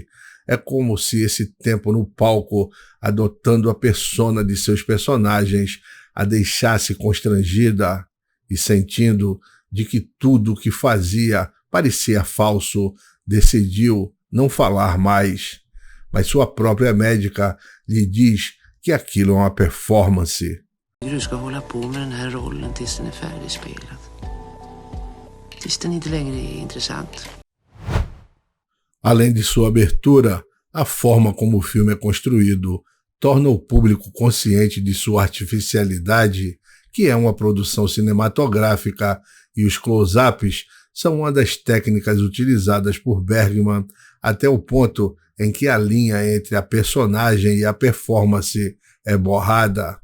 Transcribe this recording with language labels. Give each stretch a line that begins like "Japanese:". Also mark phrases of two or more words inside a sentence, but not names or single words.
Portuguese: É como se esse tempo no palco, adotando a persona de seus personagens, a deixasse constrangida e sentindo de que tudo o que fazia parecia falso, decidiu não falar mais. Mas sua própria médica lhe diz que aquilo é uma performance.
Swedish: Du ska hålla på med den här rollen tills den är färdigspelad. Tills den inte längre är intressant.
Portuguese: Além de sua abertura, a forma como o filme é construído torna o público consciente de sua artificialidade, que é uma produção cinematográfica, e os close-ups são uma das técnicas utilizadas por Bergman até o ponto em que a linha entre a personagem e a performance é borrada.